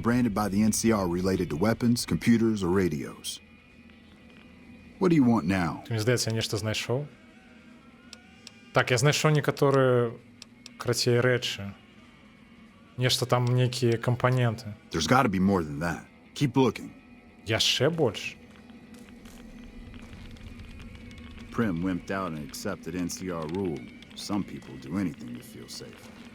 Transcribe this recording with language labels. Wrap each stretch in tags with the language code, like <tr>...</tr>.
<en>branded by the NCR related to weapons, computers, or radios. What do you want now?</en> <be>Мне здаецца, я нешта знайшоў. Так, я знайшоў некаторыя, крацей, рэчы. Нешта там, нейкія кампаненты.</be> <en>There's got to be more than that. Keep looking.</en> <be>Яшчэ больш.</be> <en>Prim wimped out and accepted NCR rule. Some people do anything to feel safe.</en>